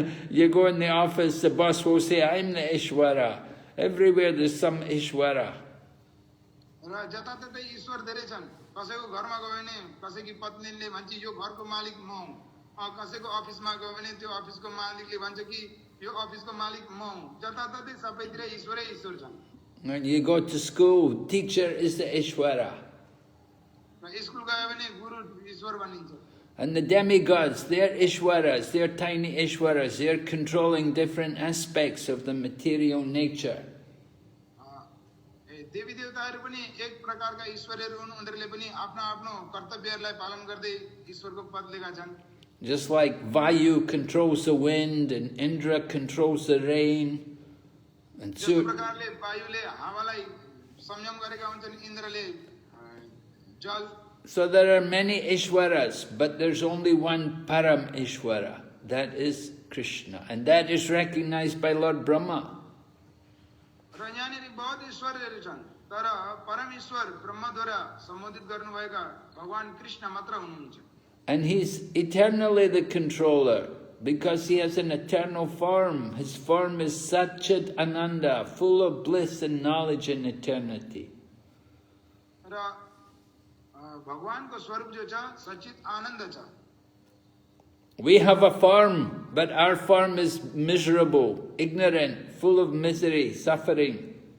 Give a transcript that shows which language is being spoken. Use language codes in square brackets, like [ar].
[en] You go in the office, the boss will say, I'm the Ishwara. Everywhere there's some Ishwara. [ne] र जताततै ईश्वर धेरै छन्, कसैको घरमा गयो भने कसैकी पत्नीले भन्छ यो घरको मालिक म हुँ, कसैको अफिसमा गयो भने त्यो अफिसको मालिकले भन्छ कि यो अफिसको मालिक म हुँ, जताततै सबैतिर ईश्वरै ईश्वर छन्। [en] When you go to school, teacher is the Ishwara. [ne] र स्कुल गयो भने गुरु ईश्वर भनिन्छ। [en] And the demigods, they're Ishwaras, they're tiny Ishwaras, they're controlling different aspects of the material nature. [ne] देवी देवताहरू पनि एक प्रकारका ईश्वरहरू हुन्, उनीहरूले पनि आफ्नो आफ्नो कर्तव्यहरूलाई पालन गर्दै ईश्वरको पद लिएका छन्। [en] Just like Vayu controls the wind and Indra controls the rain. And [ne] जस्तो प्रकारले वायुले हावालाई संयम गरेका हुन्छन्, इन्द्रले जल। [en] So there are many Ishwaras, but there's only one Param Ishwara. That is Krishna. And that is recognized by Lord Brahma. [ne] र यहाँनिर बहुत ईश्वरहरू छन्, तर परमेश्वर ब्रह्मद्वारा सम्बोधित गर्नुभएका भगवान कृष्ण मात्र हुनुहुन्छ। [en] And he's eternally the controller, because he has an eternal form. His form is Satchit Ananda, full of bliss and knowledge and eternity. [ne] र भगवानको स्वरूप जो छ सचित आनन्द छ। [en] We have a form, but our form is miserable, ignorant, full of misery, suffering.